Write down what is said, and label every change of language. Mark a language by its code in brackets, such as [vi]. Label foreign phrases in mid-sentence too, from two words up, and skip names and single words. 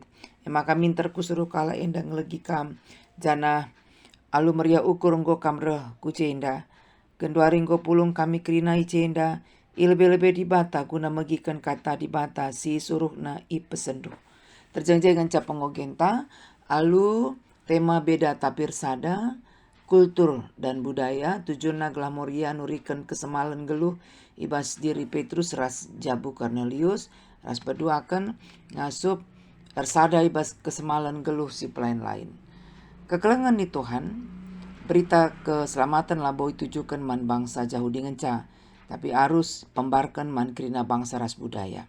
[btx] Maka minter kusuruh kala endang legi kam jana alu meria ukur nggo kam reh ku cenda. Genduari nggo pulung kami kerina i cenda i lebe-lebe di bata guna megikan kata di bata si suruh na i pesendu. Terjang-jang cap pengogenta alu tema beda tapir sada [id] kultur dan budaya [btx] tujuanna glamoria nurikan kesemalan geluh ibas diri Petrus ras jabu Cornelius ras berduakan ngasup ersada ibas kesemalan geluh si pelain lain. Kekelengan di Tuhan berita keselamatan laboi tujukan man bangsa Jahudi ngenca tapi arus pembarkan man kerina bangsa ras budaya.